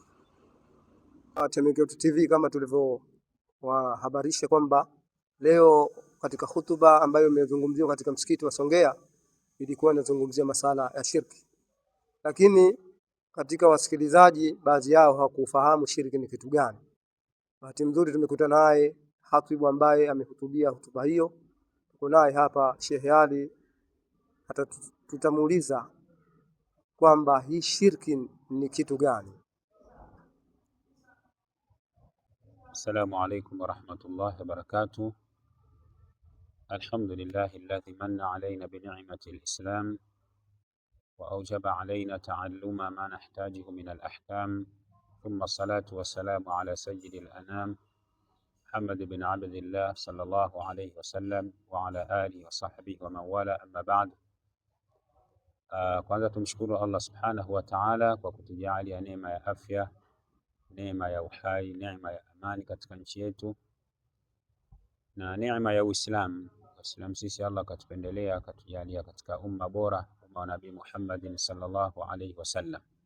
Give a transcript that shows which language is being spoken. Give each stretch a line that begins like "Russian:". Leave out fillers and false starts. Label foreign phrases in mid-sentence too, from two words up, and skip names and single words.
Swahili: Temeke Yetu TV, kama tulivyowahabarisha kwamba leo katika hutuba ambayo imezungumziwa katika msikiti wa Songea ilikuwa inazungumzia masala ya shirki, lakini katika wasikilizaji baadhi yao hawakufahamu shirki ni kitu gani. Bahati nzuri tumekutana naye hatibu ambaye amehutubia hutuba hiyo. Tuko naye hapa Sheikh Ali, hata tutamuuliza kwamba hii shirki ni kitu gani.
Arabic: السلام عليكم ورحمة الله وبركاته. الحمد لله الذي من علينا بنعمة الإسلام وأوجب علينا تعلم ما نحتاجه من الأحكام. ثم الصلاة والسلام على سيد الأنام محمد بن عبد الله صلى الله عليه وسلم وعلى آله وصحبه ومن والى، أما بعد.
Swahili: Kwanza tumshukuru
Arabic: الله سبحانه وتعالى
Swahili: kwa kutujalia neema ya afya, neema ya uhai, neema ya amani katika nchi yetu na neema ya Uislamu. Uislamu sisi Allah katupendelea, akatujalia katika umma bora, umma wa Nabii Muhammad
Arabic: صلى الله عليه وسلم.